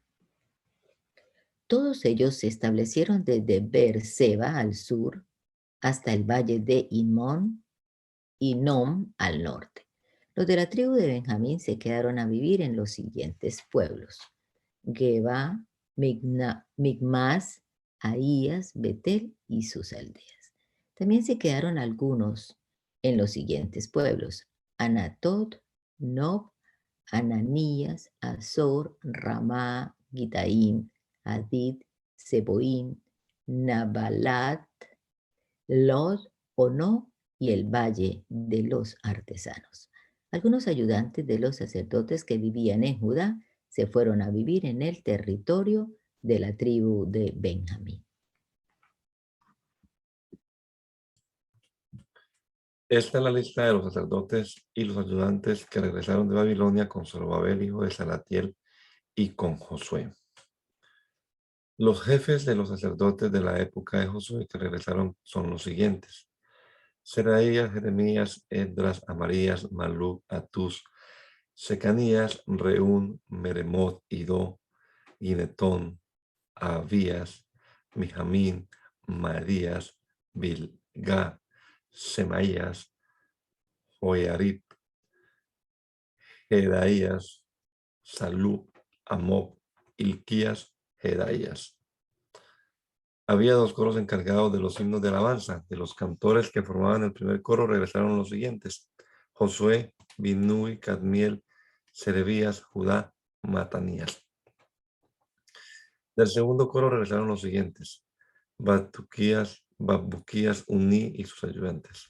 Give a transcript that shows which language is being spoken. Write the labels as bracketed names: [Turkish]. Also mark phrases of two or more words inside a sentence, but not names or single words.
[Spanish] Todos ellos se establecieron desde Beerseba al sur hasta el valle de Inmón y Nom al norte. Los de la tribu de Benjamín se quedaron a vivir en los siguientes pueblos: Geba, Migmas, Ahías, Betel y sus aldeas. También se quedaron algunos en los siguientes pueblos: Anatot, Nob, Ananías, Azor, Ramá, Gitaim, Hadid, Seboín, Nabalat, Lod, Ono y el Valle de los Artesanos. Algunos ayudantes de los sacerdotes que vivían en Judá se fueron a vivir en el territorio de la tribu de Benjamín. Esta es la lista de los sacerdotes y los ayudantes que regresaron de Babilonia con Zorobabel, hijo de Salatiel, y con Josué. Los jefes de los sacerdotes de la época de Josué que regresaron son los siguientes: Seraías, Jeremías, Esdras, Amarías, Maluc, Atús, Secanías, Reún, Meremot, Idó, Ginetón, Abías, Mijamín, Marías, Bilgá, Semaías, Joiarib, Jedaías, Salú, Amob, Ilquías, Jedaías. Había dos coros encargados de los himnos de alabanza. De los cantores que formaban el primer coro regresaron los siguientes: Josué, Binnui, Cadmiel, Serebías, Judá, Matanías. Del segundo coro regresaron los siguientes: Babuquías, Uní y sus ayudantes.